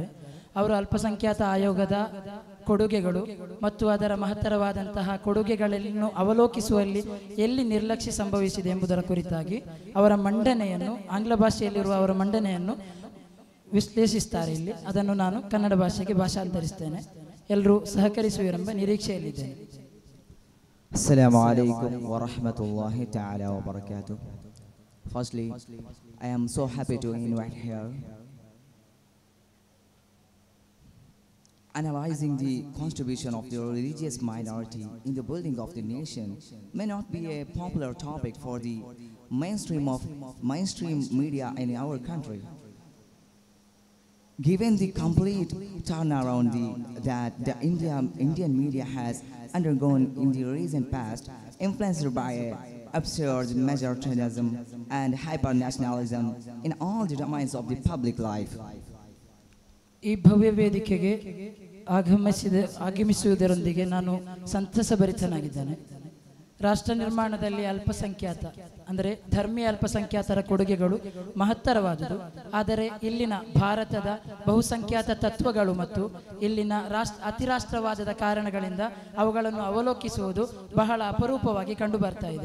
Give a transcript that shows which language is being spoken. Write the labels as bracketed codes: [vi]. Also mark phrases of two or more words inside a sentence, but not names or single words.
[kn] ಅವರು ಅಲ್ಪಸಂಖ್ಯಾತ ಆಯೋಗದ ಕೊಡುಗೆಗಳು ಮತ್ತು ಅದರ ಮಹತ್ತರವಾದಂತಹ ಕೊಡುಗೆಗಳನ್ನು ಅವಲೋಕಿಸುವಲ್ಲಿ ಎಲ್ಲಿ ನಿರ್ಲಕ್ಷ್ಯ ಸಂಭವಿಸಿದೆ ಎಂಬುದರ ಕುರಿತಾಗಿ ಅವರ ಮಂಡನೆಯನ್ನು, ಆಂಗ್ಲ ಭಾಷೆಯಲ್ಲಿರುವ ಅವರ ಮಂಡನೆಯನ್ನು ವಿಶ್ಲೇಷಿಸ್ತಾರೆ. ಇಲ್ಲಿ ಅದನ್ನು ನಾನು ಕನ್ನಡ ಭಾಷೆಗೆ ಭಾಷಾಂತರಿಸ್ತೇನೆ. ಎಲ್ಲರೂ ಸಹಕರಿಸುವಿರೆಂಬ ನಿರೀಕ್ಷೆಯಲ್ಲಿದ್ದೇನೆ. [ar] السلام عليكم ورحمة الله تعالى وبركاته. [en] Firstly, I am so happy to invite here. Analyzing the contribution of the religious minority in the building of the nation may not be a popular topic for the mainstream media in our country. Given the complete turnaround that the Indian media has undergone in the recent past, influenced by absurd majoritism and hyper-nationalism in all the domains of the public life. [kn] ಈ ಭವ್ಯ ವೇದಿಕೆಗೆ ಆಗಮಿಸುವುದರೊಂದಿಗೆ ನಾನು ಸಂತಸಭರಿತನಾಗಿದ್ದೇನೆ. ರಾಷ್ಟ್ರ ನಿರ್ಮಾಣದಲ್ಲಿ ಅಲ್ಪಸಂಖ್ಯಾತ ಅಂದರೆ ಧರ್ಮೀಯ ಅಲ್ಪಸಂಖ್ಯಾತರ ಕೊಡುಗೆಗಳು ಮಹತ್ತರವಾದುದು. ಆದರೆ ಇಲ್ಲಿನ ಭಾರತದ ಬಹುಸಂಖ್ಯಾತ ತತ್ವಗಳು ಮತ್ತು ಇಲ್ಲಿನ ಅತಿರಾಷ್ಟ್ರವಾದದ ಕಾರಣಗಳಿಂದ ಅವುಗಳನ್ನು ಅವಲೋಕಿಸುವುದು ಬಹಳ ಅಪರೂಪವಾಗಿ ಕಂಡುಬರ್ತಾ ಇದೆ.